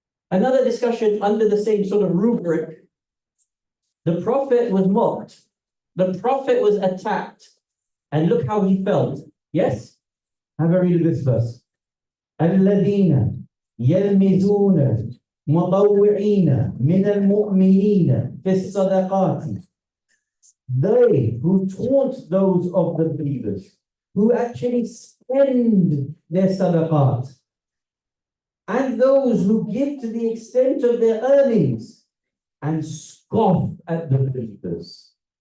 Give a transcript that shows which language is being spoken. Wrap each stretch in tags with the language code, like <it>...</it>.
<en>Another discussion under the same sort of rubric. The Prophet was mocked. The Prophet was attacked. And look how he felt. Yes? Have a read of this verse.</en> <ar>الذين يلمزون مطوعين من المؤمنين في الصدقات.</ar> <en>They who taunt those of the believers, who actually spend their sadaqat, and those who give to the extent of their earnings and scoff at the believers.</en>